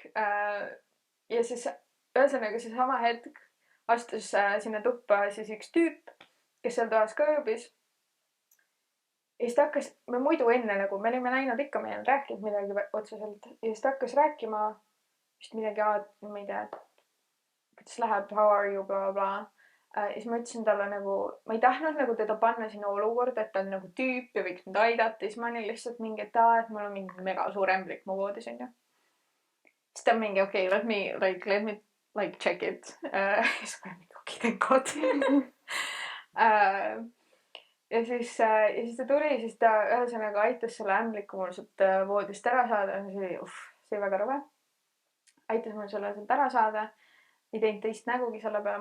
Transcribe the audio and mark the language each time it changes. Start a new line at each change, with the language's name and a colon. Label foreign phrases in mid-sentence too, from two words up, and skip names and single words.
Estonian: Ja siis ühesõnaga see sama hetk astus sinna tuppa siis üks tüüp, kes seal toas ka ööbis. Ja siis ta hakkas, me muidu enne nagu, me olime näinud ikka, me ei olnud rääkinud midagi otseselt. Ja siis ta hakkas rääkima vist midagi, ma ei tea, kuidas läheb,
English: how are you, bla, bla.
Estonian: Ja siis ma ütlesin talle nagu, ma ei tahtnud nagu teda panna sinna olukorda, et ta on nagu tüüp ja võiks mind aidata. Ja siis ma olin lihtsalt mingi, et mul on mingi mega suur ämblik mu voodis, onju. Siis ta mingi, okei,
English: let me check it.
Estonian: Ja siis ma olin mingi, okei,
English: thank God.
Estonian: Ja siis ta tuli, siis ta ühesõnaga aitas selle ämbliku mul sealt voodist ära saada. See oli väga rõve. Aitas mul selle sealt ära saada. Ei teinud teist nägugi selle peale.